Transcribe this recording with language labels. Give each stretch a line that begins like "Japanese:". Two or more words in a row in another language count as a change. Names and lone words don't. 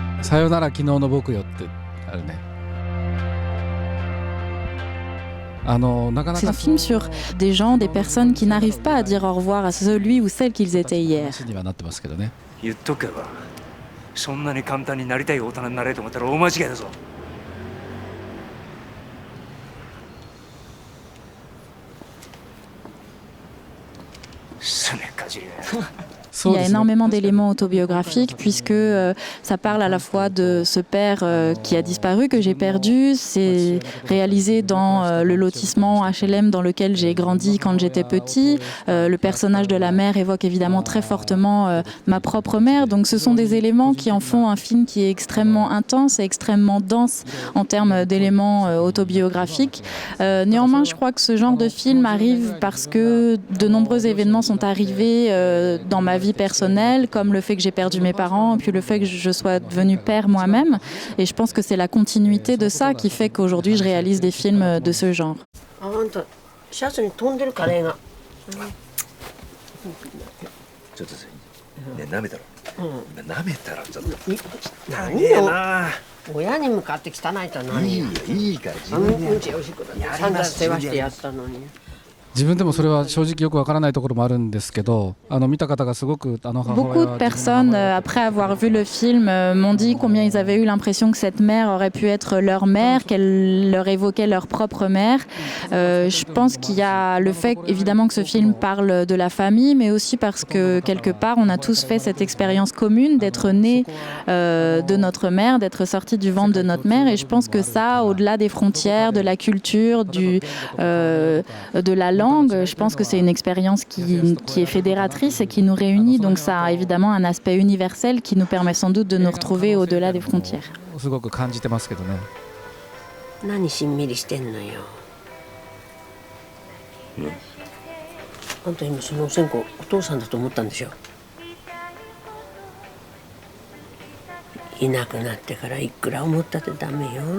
Japanese: さよなら昨日の僕よってあるね。
French: C'est un film sur des gens, des personnes qui n'arrivent pas à dire au revoir à celui ou celle qu'ils étaient hier.
Japanese: 話にはなってますけどね。言っとけばそんなに簡単になりたい大人になれと思ったら大間違いだぞ。すねかじりがよ。
French: Il y a énormément d'éléments autobiographiques puisque ça parle à la fois de ce père qui a disparu, que j'ai perdu. C'est réalisé dans le lotissement HLM dans lequel j'ai grandi quand j'étais petit. Le personnage de la mère évoque évidemment très fortement ma propre mère. Donc ce sont des éléments qui en font un film qui est extrêmement intense et extrêmement dense en termes d'éléments autobiographiques. Néanmoins, je crois que ce genre de film arrive parce que de nombreux événements sont arrivés dans ma vie personnelle, comme le fait que j'ai perdu mes parents, puis le fait que je sois devenue père moi-même. Et je pense que c'est la continuité de ça qui fait qu'aujourd'hui je réalise des films de ce genre.
Japanese: シャツに飛んでるカレーが。ちょっとさ、ね、舐めたろ。舐めたらちょっと。何よ。親に向かって汚いとは何よ。いいから自分で。うんちおしっこだね。散々世話してやったのに。自分でもそれは正直よくわからないところもあるんですけど、見た方がすごく母親は
French: Beaucoup de personnes, après avoir vu le film, m'ont dit combien ils avaient eu l'impression que cette mère aurait pu être leur mère, qu'elle leur évoquait leur propre mère. Je pense qu'il y a le fait, évidemment, que ce film parle de la famille, mais aussi parce que, quelque part, on a tous fait cette expérience commune d'être nés de notre mère, d'être sortis du ventre de notre mère. Et je pense que ça, au-delà des frontières, de la culture, de la langue, je pense que c'est une expérience qui est fédératrice et qui nous réunit. Donc ça a évidemment un aspect universel qui nous permet sans doute de nous retrouver au-delà des frontières.
Japanese: すごく感じてますけどね。何しんみりしてんのよ。あんた今そのお線香お父さんだと思ったんでしょ。いなくなってからいくら思ったってダメよ。